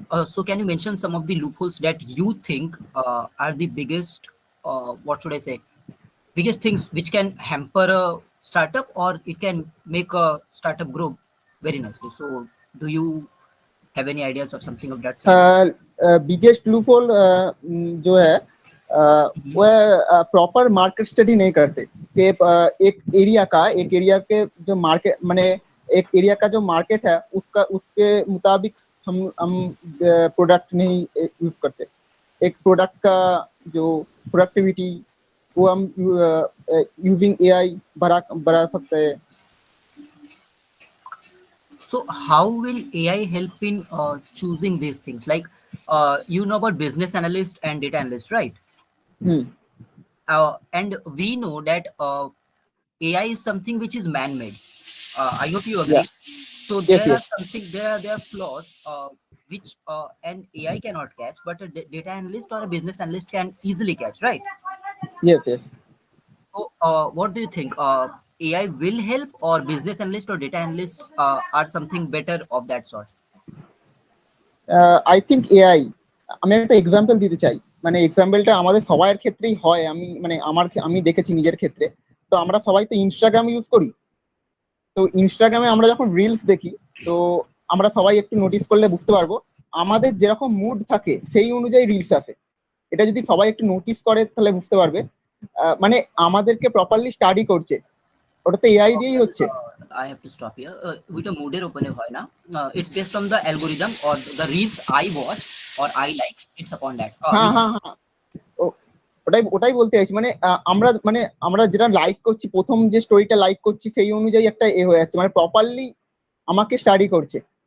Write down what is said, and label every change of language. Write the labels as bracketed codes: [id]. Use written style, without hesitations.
[en] So can you mention some of the loopholes that you think are the biggest, what should I say, biggest things which can hamper a startup or it can make a startup grow very nicely? So do you have any ideas or something of that sort? [hi] Biggest loop hole जो है वह proper market study नहीं करते कि एक area के जो market, माने एक एरिया का जो मार्केट है उसके मुताबिक हम प्रोडक्ट नहीं यूज करते। एक प्रोडक्ट का जो प्रोडक्टिविटी वो हम यूजिंग एआई बढ़ा सकते हैं। [en] So how will AI help in choosing these things? Like, you know about business analyst and data analyst, right? And we know that AI is something which is man-made. I hope you agree. Yeah. So Yes, there are yes. there are flaws which an AI cannot catch, but a data analyst or a business analyst can easily catch, right? Yes, yes. So what do you think? AI will help, or business analyst or data analysts are something better of that sort? I think AI [bn] আমি একটা example দিতে চাই, মানে এক্সাম্পলটা আমাদের সবার ক্ষেত্রেই হয়, আমি দেখেছি নিজের ক্ষেত্রে। তো আমরা সবাই তো ইনস্টাগ্রাম ইউজ করি। তো ইনস্টাগ্রামে আমরা যখন রিলস দেখি, তো আমরা সবাই একটু নোটিস করলে বুঝতে পারবো আমাদের যেরকম মুড থাকে সেই অনুযায়ী রিলস আসে। এটা যদি সবাই একটু নোটিস করে তাহলে বুঝতে পারবে, মানে আমাদেরকে প্রপারলি স্টাডি করছে, ওটা তো এআই দিয়েই হচ্ছে। [en] I have to stop here. With a mood open hoy na. It's based on the algorithm or the reels I watch or I like. It's upon that. [bn] হ্যাঁ হ্যাঁ হ্যাঁ, ওটাই ওটাই বলতে চাইছি, মানে আমরা যেটা লাইক করছি, প্রথম যে স্টোরিটা লাইক করছি সেই অনুযায়ী একটা হয়ে যাচ্ছে, মানে প্রপারলি আমাকে স্টাডি করছে।